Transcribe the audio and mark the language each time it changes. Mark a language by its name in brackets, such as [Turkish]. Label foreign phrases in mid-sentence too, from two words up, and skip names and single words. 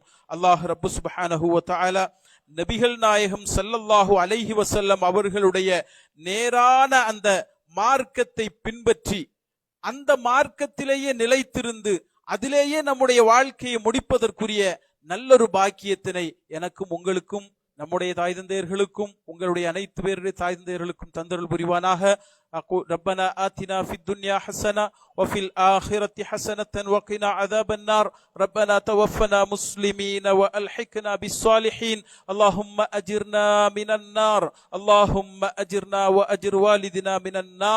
[Tamil] அல்லாஹ் ரப்பு [Arabic] سبحانه وتعالى [Tamil] நபிகள் நாயகம் [Arabic] صلى الله عليه وسلم [Tamil] அவர்களுடைய நேரான அந்த மார்க்கத்தை பின்பற்றி அந்த மார்க்கத்திலேயே நிலைத்திருந்து அதிலேயே நம்முடைய வாழ்க்கையை முடிப்பதற்குரிய நல்லொரு பாக்கியத்தினை எனக்கும் உங்களுக்கும் நம்முடைய தாய் தந்தையர்களுக்கும் உங்களுடைய அனைத்து பேருடைய தாய் தந்தையர்களுக்கும் தந்தருள் புரிவானாக. [Arabic] ربنا آتنا في الدنيا حسنة وفي الآخرة حسنة وقنا عذاب النار. ربنا توفنا مسلمين وألحقنا بالصالحين. اللهم أجرنا من النار، اللهم أجرنا وأجر والدنا من النار.